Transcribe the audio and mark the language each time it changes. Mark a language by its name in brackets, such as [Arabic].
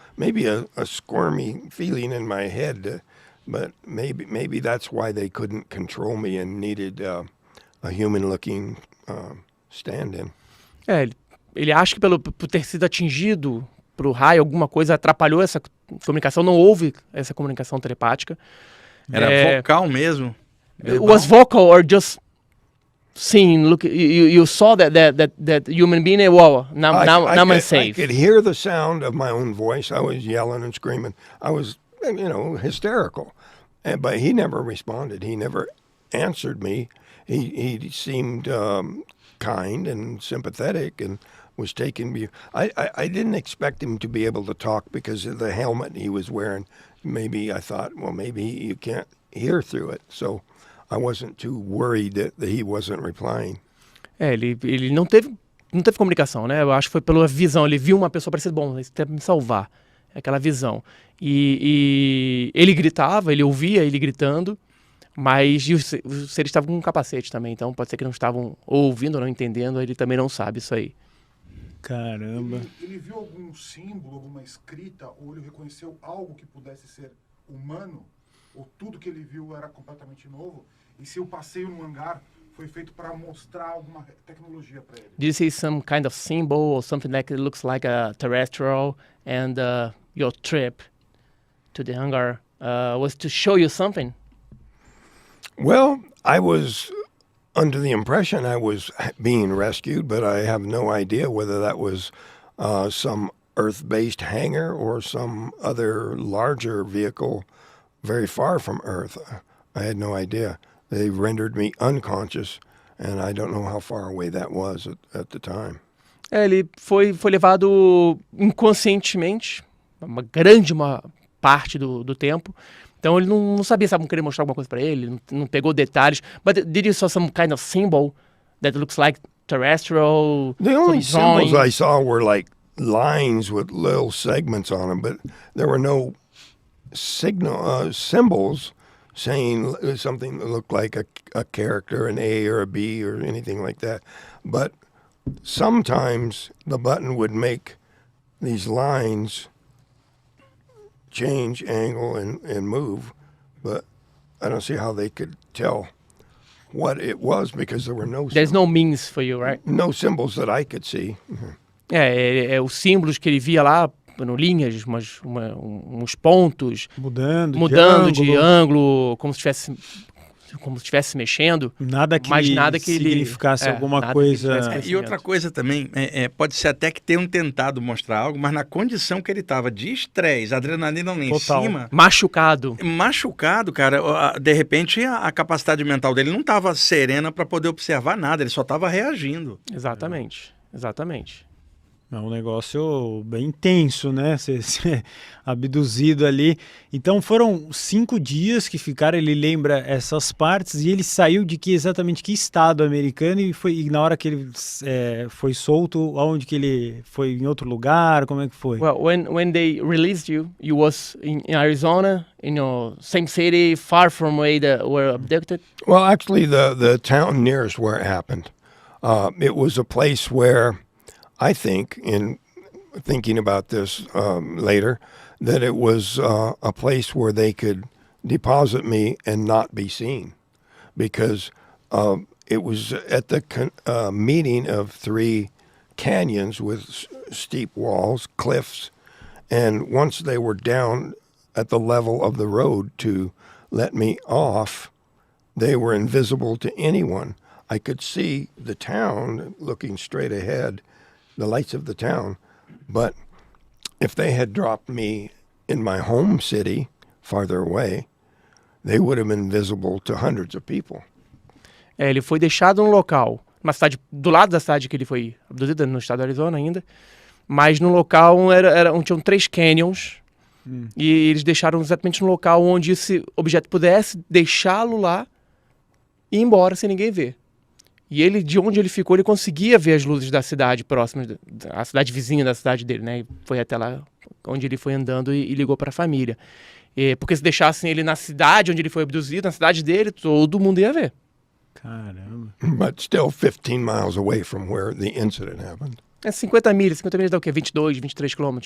[English] Maybe a squirmy feeling in my head, but maybe that's why they couldn't control me and needed a human-looking stand-in. [Portuguese] Ele acha que por ter sido atingido pro raio, alguma coisa atrapalhou essa comunicação, não houve essa comunicação telepática. Era vocal mesmo? [English] It was vocal or just seeing, look, you saw that human being, now I'm safe. I could hear the sound of my own voice. I was yelling and screaming. I was, hysterical. But he never responded. He never answered me. He seemed kind and sympathetic and was taking me. I didn't expect him to be able to talk because of the helmet he was wearing. Maybe I thought, well, maybe you can't hear through it. So I wasn't too worried that he wasn't replying. [Portuguese] Ele não teve comunicação, né? Eu acho que foi pela visão. Ele viu uma pessoa parecendo, bom, ele tem que me salvar. Aquela visão. E ele gritava, ele ouvia ele gritando, mas os seres estavam com um capacete também, então pode ser que não estavam ouvindo, não entendendo, ele também não sabe isso aí. Caramba. Ele viu algum símbolo, alguma escrita, ou ele reconheceu algo que pudesse ser humano, ou tudo que ele viu era completamente novo, e se o passeio no hangar foi feito para mostrar alguma tecnologia para ele? [English] Did you see some kind of symbol or something that looks like a terrestrial, and your trip to the hangar was to show you something? Well, I was under the impression I was being rescued, but I have no idea whether that was some Earth-based hangar or some other larger vehicle very far from Earth. I had no idea. They rendered me unconscious, and I don't know how far away that was at the time. [Portuguese] Ele foi levado inconscientemente, uma grande parte do tempo. Então ele não sabia se estavam querendo mostrar alguma coisa para ele, não pegou detalhes. [English] But did you saw some kind of symbol that looks like terrestrial? The only symbols I saw were like lines with little segments on them, but there were no symbols saying something that looked like a character, an A or a B or anything like that. But sometimes the button would make these lines change angle and move, but I don't see how they could tell what it was because there were There's no means for you, right? no symbols that I could see. [Portuguese] Os símbolos que ele via lá, linhas, uns pontos, Mudando de ângulo, como se estivesse mexendo. Mas nada que significasse alguma coisa. E outra coisa também, pode ser até que tenham tentado mostrar algo, mas na condição que ele estava de estresse, adrenalina lá em cima. Machucado, cara, de repente a capacidade mental dele não estava serena para poder observar nada, ele só estava reagindo. Exatamente. É um negócio bem intenso, né? Ser abduzido ali. Então foram 5 dias que ficaram, ele lembra essas partes, e ele saiu de exatamente que estado americano e na hora que ele foi solto, aonde que ele foi, em outro lugar, como é que foi? [English] Well, when they released you was in Arizona, in your same city, far from where they were abducted? Well, actually, the town nearest where it happened, it was a place where I think, in thinking about this later, that it was a place where they could deposit me and not be seen, because it was at the meeting of 3 canyons with steep walls, cliffs, and once they were down at the level of the road to let me off, they were invisible to anyone. I could see the town looking straight ahead, the lights of the town, but if they had dropped me in my home city farther away, they would have been visible to hundreds of people. [Portuguese] Ele foi deixado num local, uma cidade do lado da cidade que ele foi abduzido, no estado do Arizona ainda, mas no local tinham 3 canyons, e eles deixaram exatamente no local onde esse objeto pudesse deixá-lo lá e ir embora sem ninguém ver. E ele, de onde ele ficou, ele conseguia ver as luzes da cidade próxima, a cidade vizinha da cidade dele, né? E foi até lá onde ele foi andando e ligou para a família. Porque se deixassem ele na cidade onde ele foi abduzido, na cidade dele, todo mundo ia ver. Caramba. [English] But still 15 miles away from where the incident happened. [Portuguese] 50 milhas dá o quê? 22, 23 quilômetros.